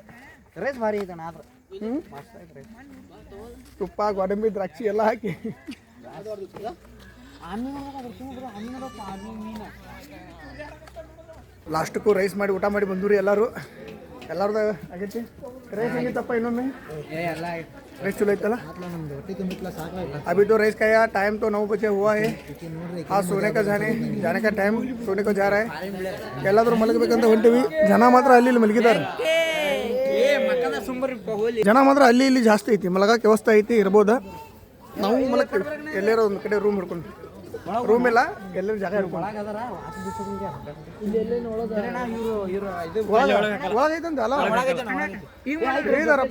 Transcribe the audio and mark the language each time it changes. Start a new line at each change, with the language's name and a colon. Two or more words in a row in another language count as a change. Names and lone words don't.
Kannada: ರೈಸ್ ಭಾರಿ ಐತಣ್ಣ. ಆದ್ರೆ ತುಪ್ಪ, ಗೋಡಂಬಿ, ದ್ರಾಕ್ಷಿ ಎಲ್ಲ ಹಾಕಿ ಲಾಸ್ಟಕ್ಕೂ ರೈಸ್ ಮಾಡಿ ಊಟ ಮಾಡಿ ಬಂದೂರಿ ಎಲ್ಲರೂ. ಎಲ್ಲಾರ್ದು ಆಗೈತಿ. ರೈಸ್ ಹೆಂಗಿತ್ತಪ್ಪ? ಇನ್ನೊಮ್ಮೆ
Hindi: रईस चलो इतना अभी तो रईस का यार टाइम तो 9 बजे हुआ है. हाँ सोने का जाने का टाइम, सोने को जा रहा है.
Kannada: ಎಲ್ಲಾದರೂ ಮಲಗಬೇಕಂತ ಹೊಂಟಿವಿ. ಜನ ಮಾತ್ರ ಅಲ್ಲಿ ಇಲ್ಲಿ ಮಲಗಿದ್ದಾರೆ. ಜನ ಮಾತ್ರ ಅಲ್ಲಿ ಇಲ್ಲಿ ಜಾಸ್ತಿ ಐತಿ. ಮಲಗಕ್ಕೆ ವ್ಯವಸ್ಥೆ ಐತಿ, ಇರ್ಬೋದ. ನಾವು ಮಲಗ್ತೀವಿ ಎಲ್ಲಾರು ಒಂದು ಕಡೆ ರೂಮ್ ಹಿಡ್ಕೊಂಡು. ರೂಮ್ ಇಲ್ಲ, ಎಲ್ಲರೂ ಜಾಗ ಹಿಡ್ಕೊಂಡು ಒಳಗೈತಂತ ಅಲ್ಲ ಹೇಳಿದಾರಪ್ಪ.